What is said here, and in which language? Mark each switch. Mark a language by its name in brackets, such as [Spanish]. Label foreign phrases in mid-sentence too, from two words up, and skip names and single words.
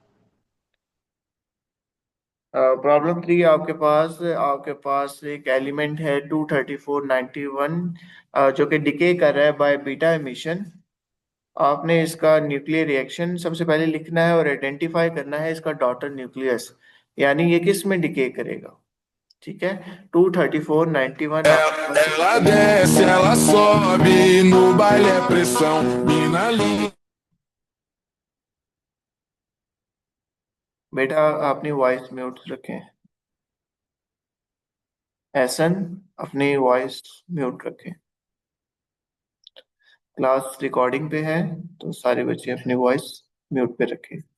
[Hindi] प्रॉब्लम 3, आपके पास एक एलिमेंट है 23491, जो कि डिके कर रहा है [English] by beta emission. [Hindi] आपने इसका [English] nuclear reaction [Hindi] सबसे पहले लिखना है और आइडेंटिफाई करना है इसका [English] daughter nucleus, [Hindi] यानी ये किस में डिके करेगा। ठीक है। 23491 आपके पास [Portuguese] Ela desce, ela sobe, no baile é pressão, mina linda. [Hindi] बेटा अपनी [English] voice mute [Hindi] रखें। एहसन, अपनी [English] voice mute [Hindi] रखें। [English] class recording [Hindi] पे है, तो सारे बच्चे अपनी [English] voice mute [Hindi] पे रखें।